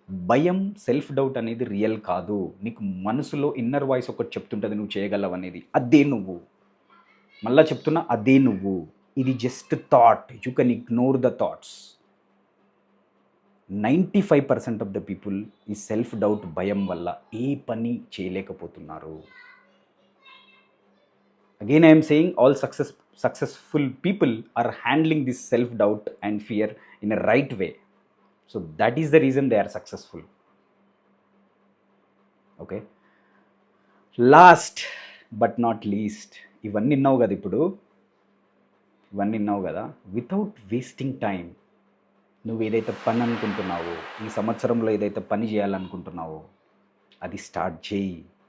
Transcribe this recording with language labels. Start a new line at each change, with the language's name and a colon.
Telugu: భయం, self doubt అనేది real కాదు. నీకు మనసులో ఇన్నర్ వాయిస్ ఒకటి చెప్తుంటుంది నువ్వు చేయగలవు అనేది, అదే నువ్వు. మళ్ళా చెప్తున్నా, అదే నువ్వు. ఇది just thought.
English: You can ignore the thoughts.
Telugu: 95%
English: of the people
Telugu: ఈ సెల్ఫ్ డౌట్ భయం వల్ల ఏ పని చేయలేకపోతున్నారు.
English: Again, I am saying all successful people are handling this self-doubt and fear in a right way. So that is the reason they are successful. Okay. Last but not least,
Telugu: ఇవన్నీ విన్నావు కదా ఇప్పుడు, ఇవన్నీ విన్నావు కదా,
English: without wasting time
Telugu: నువ్వు ఏదైతే పని అనుకుంటున్నావో, ఈ సంవత్సరంలో ఏదైతే పని చేయాలనుకుంటున్నావో అది స్టార్ట్ చేయి.